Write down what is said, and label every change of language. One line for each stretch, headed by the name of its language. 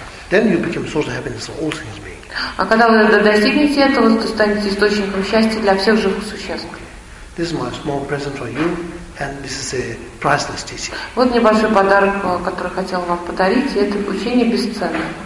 English: Then you become source of happiness for all things.
Russian: А когда вы достигнете этого, то станете источником счастья для всех живых существ.
English: This is my small present for you, and this is a priceless teaching.
Russian: Вот небольшой подарок, который хотел вам подарить, и это учение бесценное.